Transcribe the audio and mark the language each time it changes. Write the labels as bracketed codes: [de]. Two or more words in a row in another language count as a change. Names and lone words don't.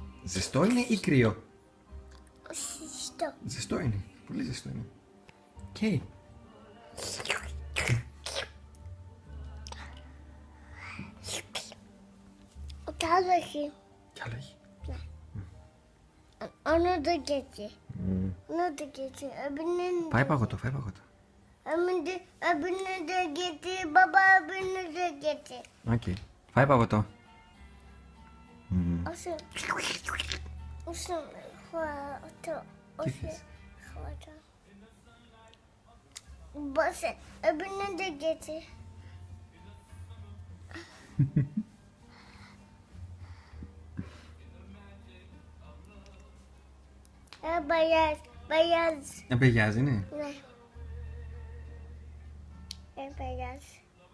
[el] Ζεστό είναι ή κρύο? Ζεστό. Ζεστό είναι. Πολύ ζεστό είναι. Οκ. Κι άλλο έχει. Κι άλλο έχει. [tr] Ono da geçti. Ono da geçti. [el] Φάει παγωτό, φάει παγωτό. [tr] Öbürünü de geçti. Baba öbürünü de geçti. [el] Οκ. Φάει παγωτό. [tr] Olsun. Olsun. [el] Τι θες? [tr] Basın. Öbürünü de geçti. Beyaz. Beyaz. [el] Μπεγιάζ είναι. [tr] Ne? Beyaz.